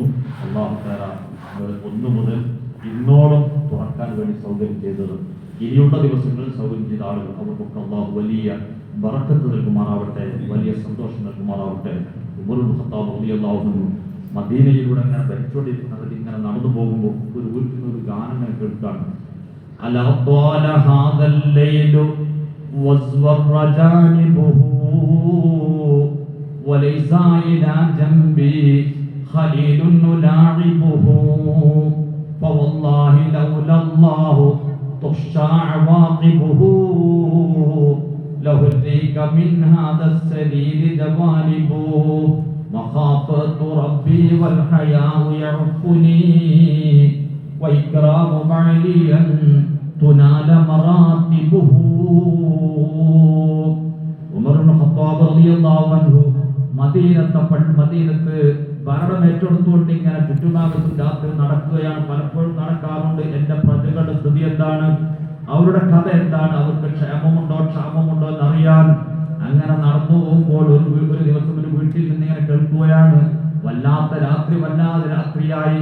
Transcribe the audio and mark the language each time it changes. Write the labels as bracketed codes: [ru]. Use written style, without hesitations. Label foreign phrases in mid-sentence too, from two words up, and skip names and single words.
[ar] الله تعالى [ml] 1 മുതൽ ഇന്നോളം തുറക്കാൻ വേണ്ടി സൗകര്യം ചെയ്തത്, ഇനിയുള്ള ദിവസങ്ങളിൽ സൗകര്യം ചെയ്ത ആളുകൾ അവർക്കൊക്കെ അള്ളാഹു വലിയ ബറക്കത്ത് നൽകുമാറാവട്ടെ, വലിയ സന്തോഷം നൽകുമാറാവട്ടെ. ഉമർ ഇബ്നു ഖത്താബ് [ar] رضي الله عنه [ml] മദീനയിലൂടെ അങ്ങനെ ഭരിച്ചുകൊണ്ടിരിക്കുന്നത് ഇങ്ങനെ നടന്നു പോകുമ്പോൾ ഒരു വീട്ടിൽ നിന്ന് ഒരു ഗാനം ഞാൻ കേൾക്കാണ്. [ar] ألا طال هذا الليل وصار جانبه وليس إلى جنبي خليل نلاعبه فوالله لولا الله تخشى عواقبه لهديك من هذا السبيل جوانب مخافة ربي والحياء يعفني وإكرام معليا تنال مراتبه. [ml] ഉമർ ഇബ്നു ഖത്താബ് [ar] رضي الله عنه [ml] മദീനത്ത് ഭരണം ഏറ്റെടുത്തുകൊണ്ട് ഇങ്ങനെ ചുറ്റുഭാഗത്തും രാത്രി നടക്കുകയാണ്. പലപ്പോഴും നടക്കാറുണ്ട്. എന്റെ പ്രജകളുടെ സ്ഥിതി എന്താണ്, അവരുടെ കഥ എന്താണ്, അവർക്ക് ക്ഷാമമുണ്ടോ എന്നറിയാൻ അങ്ങനെ നടന്നു പോകുമ്പോൾ ഒരു ദിവസം ഒരു വീട്ടിൽ നിന്ന് ഇങ്ങനെ കേൾക്കുകയാണ്, വല്ലാതെ രാത്രിയായി.